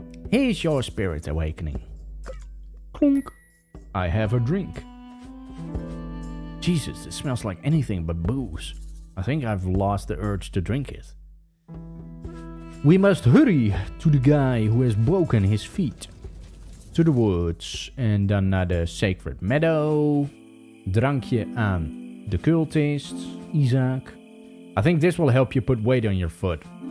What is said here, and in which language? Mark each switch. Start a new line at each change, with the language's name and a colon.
English: Here's your spirit awakening. Clunk. I have a drink. Jesus, it smells like anything but booze. I think I've lost the urge to drink it. We must hurry to the guy who has broken his feet. To the woods.
Dutch: En dan naar de Sacred Meadow. Drankje aan de cultist, Isaac.
English: I think this will help you put weight on your foot.